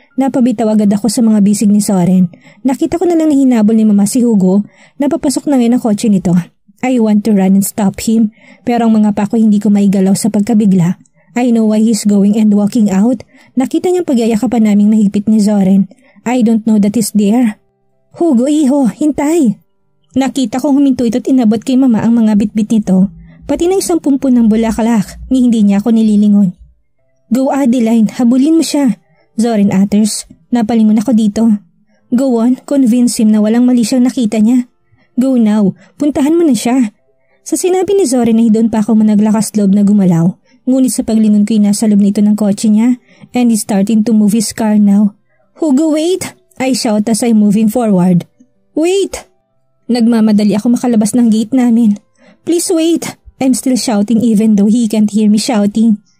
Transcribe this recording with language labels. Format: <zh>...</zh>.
<tl>Napabitaw agad ako sa mga bisig ni Zoren. Nakita ko na lang na hinabol ni Mama si Hugo na papasok na ngayon ang kotse nito.</tl> <en>I want to run and stop him,</en> <tl>pero ang mga pako hindi ko maigalaw sa pagkabigla.</tl> <en>I know why he's going and walking out.</en> <tl>Nakita niyang pagyayakapan naming mahigpit ni Zoren.</tl> <en>I don't know that he's there.</en> <tl>Hugo, iho, hintay. Nakita kong huminto ito't inabot kay Mama ang mga bitbit nito, pati ng isang pumpun ng bulaklak ni hindi niya ako nililingon. Go, Adeline, habulin mo siya.</tl> <en>Zoren utters.</en> <tl>Napalingon ako dito.</tl> <en>Go on, convince him</en> <tl>na walang mali siyang nakita niya.</tl> <en>Go now,</en> <tl>puntahan mo na siya. Sa sinabi ni Zoren ay doon pa ako managlakas loob na gumalaw. Ngunit sa paglingon ko'y nasa loob nito ng kotse niya</tl> <en>and he's starting to move his car now.</en> <tl>Hugo, wait!</tl> <en>I shout as I'm moving forward. Wait!</en> <tl>Nagmamadali ako makalabas ng gate namin.</tl> <en>Please wait! I'm still shouting even though he can't hear me shouting.</en>